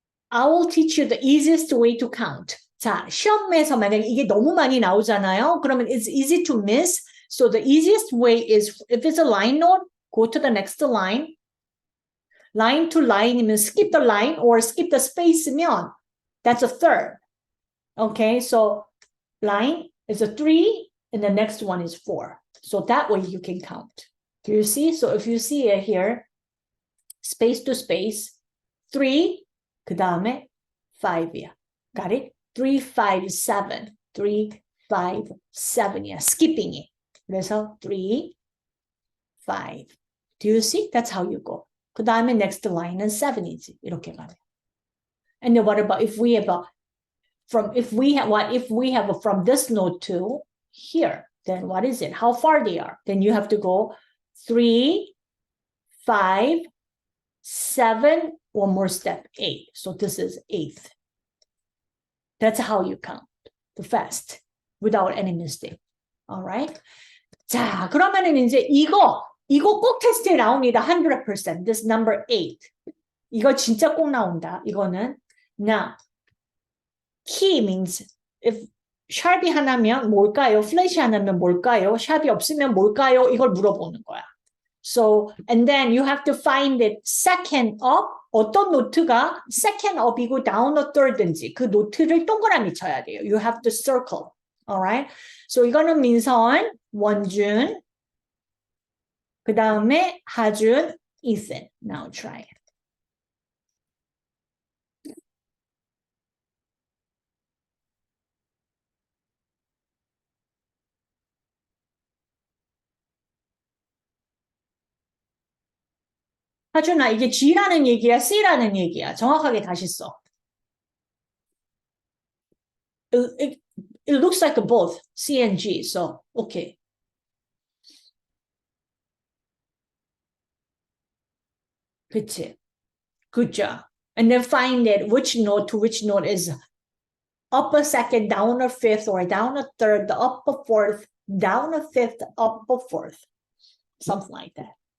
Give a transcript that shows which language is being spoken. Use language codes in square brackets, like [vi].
[en] I will teach you the easiest way to count. [ko] 자, 시험에서 만약에 이게 너무 많이 나오잖아요. 그러면 [en] it's easy to miss. So the easiest way is if it's a line note, go to the next line. Line to line이면 skip the line or skip the space면 that's a third. Okay, so line is a 3 and the next one is 4. So that way you can count. Do you see? So if you see it here, space to space, 3, [ko] 그 다음에 5이야. [en] Got it? 3, 5, 7. [ko] 3, 5, 7이야. [en] skipping it. [ko] 그래서 [en] 3, 5. Do you see? That's how you go. [ko] 그 다음에 next line은 7이지. 이렇게 가요. [en] And then what about if we have a if we have a from this node to here, then what is it? How far they are? Then you have to go 3, 5, 7, one more step, 8. So this is 8th. That's how you count the fast without any mistake. All right. [ko] 자, 그러면은 이제 이거 꼭 테스트에 나옵니다. [en] 100%. This number 8. [ko] 이거 진짜 꼭 나온다. 이거는 [en] now key means if [ko] 샵이 하나면 뭘까요? 플래시 하나면 뭘까요? 샵이 없으면 뭘까요? 이걸 물어보는 거야. [en] So, and then you have to find it second up. [ko] 어떤 노트가 second up이고 down a third인지 그 노트를 동그라미 쳐야 돼요. [en] You have to circle. Alright? [ko] So 이거는 민선, 원준, 그 다음에 하준, Ethan. [en] Now try it. [ko] 하준아, 이게 G라는 얘기야, C라는 얘기야. 정확하게 다시 써. [en] It looks like both C and G, so okay. [ko] 그치? [en] Good job. And then find it which note to which note is up a second, down a fifth, or down a third, up a fourth, down a fifth, up a fourth. Something like that.